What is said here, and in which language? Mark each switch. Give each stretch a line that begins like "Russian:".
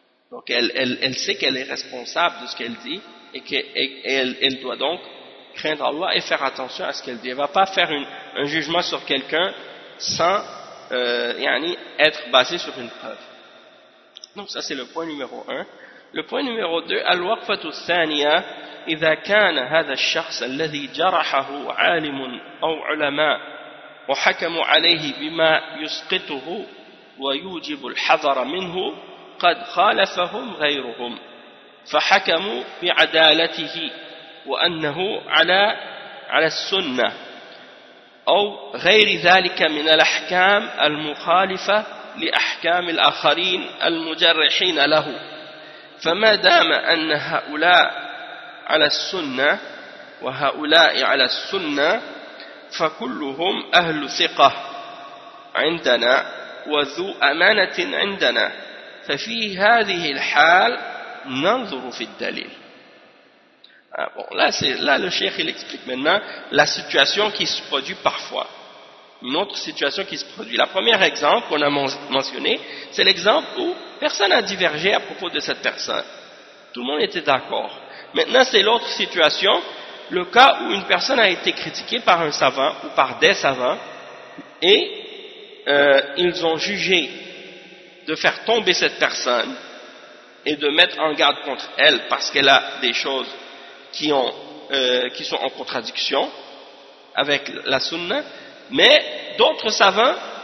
French: Donc elle sait qu'elle est responsable de ce qu'elle dit et qu'elle doit donc craindre Allah et faire attention à ce qu'elle dit. Elle ne va pas faire un jugement sur quelqu'un sans être basé sur une preuve. Donc ça c'est le point numéro 1. Le point numéro 2,
Arabic: الوقفه الثانيه اذا كان هذا الشخص الذي جرحه عالم او علماء وحكم عليه بما يسقطه ويوجب الحذر منه قد خالفهم غيرهم فحكموا بعدالته وانه على السنه او غير ذلك من الاحكام المخالفه لاحكام الاخرين المجرحين له فما دام ان هؤلاء على السنه وهؤلاء على السنه فكلهم اهل ثقه عندنا وذو امانه عندنا ففي هذه الحال ننظر في الدليل.
French: Là, le cheikh il explique maintenant la situation qui se produit parfois. Une autre situation qui se produit. Le premier exemple qu'on a mentionné, c'est l'exemple où personne n'a divergé à propos de cette personne. Tout le monde était d'accord. Maintenant, c'est l'autre situation, le cas où une personne a été critiquée par un savant ou par des savants et ils ont jugé de faire tomber cette personne et de mettre en garde contre elle parce qu'elle a des choses qui sont en contradiction avec la sunna, mais d'autres savants